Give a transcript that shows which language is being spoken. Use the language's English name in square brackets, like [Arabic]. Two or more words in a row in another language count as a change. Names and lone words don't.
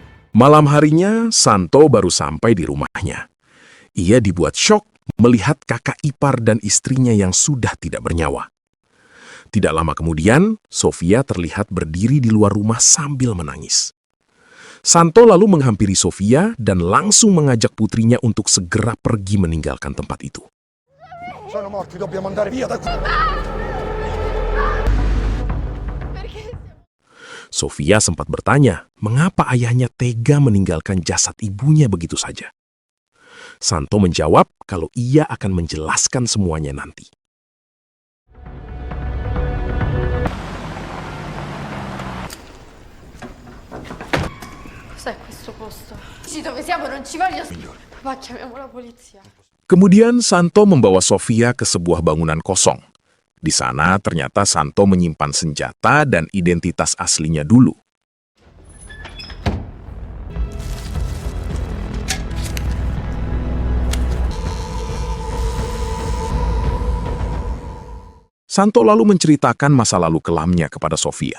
[Indonesian] Malam harinya, Santo baru sampai di rumahnya. Ia dibuat syok melihat kakak ipar dan istrinya yang sudah tidak bernyawa. Tidak lama kemudian, Sofia terlihat berdiri di luar rumah sambil menangis. Santo lalu menghampiri Sofia dan langsung mengajak putrinya untuk segera pergi meninggalkan tempat itu. [Italian] Sono morti, dobbiamo andare via da qui. [Indonesian] Sofia sempat bertanya, mengapa ayahnya tega meninggalkan jasad ibunya begitu saja. Santo menjawab kalau ia akan menjelaskan semuanya nanti. [Italian] Cos'è questo posto? Sì, dove siamo non ci voglio... Papà, chiamiamo la polizia. [Indonesian] Kemudian Santo membawa Sofia ke sebuah bangunan kosong. Di sana ternyata Santo menyimpan senjata dan identitas aslinya dulu. Santo lalu menceritakan masa lalu kelamnya kepada Sofia.